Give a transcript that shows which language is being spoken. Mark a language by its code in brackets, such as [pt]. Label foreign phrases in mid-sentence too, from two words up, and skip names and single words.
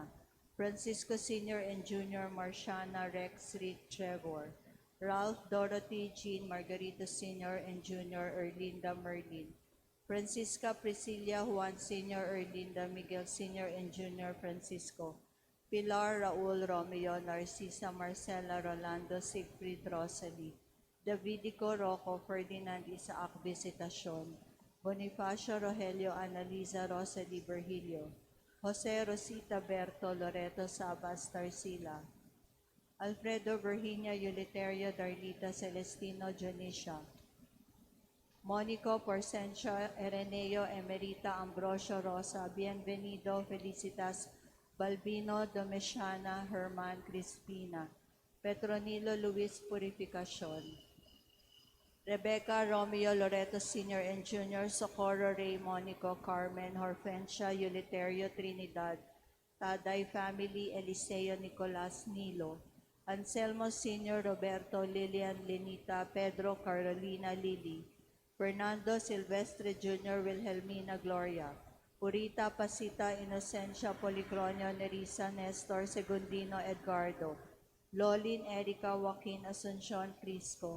[en] Francisco Sr. and Jr. Marciana Rex Rick Trevor. Ralph Dorothy Jean Margarita Sr. and Jr. Erlinda Merlin. Francisca Priscilla Juan Sr. Erlinda Miguel Sr. and Jr. Francisco. Pilar Raul Romeo Narcisa Marcela Rolando Siegfried Rosalie. Davidico Rocco Ferdinand Isaac Visitacion. Bonifacio Rogelio Analiza Rosalie Virgilio. Jose Rosita Berto Loreto Sabas Tarsila. Alfredo Virginia Uliterio Darlita Celestino Dionisio. Monico Porcencio Ereneo Emerita Ambrosio Rosa Bienvenido Felicitas Balbino Domesiana Herman Crispina. Petronilo Luis Purificacion. Rebecca Romeo Loreto Sr. and Jr. Socorro Ray Monico Carmen Horfensia Uliterio Trinidad. Taday Family Eliseo Nicolas Nilo. Anselmo Sr. Roberto Lilian Lenita Pedro Carolina Lili. Fernando Silvestre Jr. Wilhelmina Gloria. Purita Pasita Inocencia Policronio Nerissa Nestor Segundino Edgardo. Lolin Erika Joaquin Asuncion Crisco.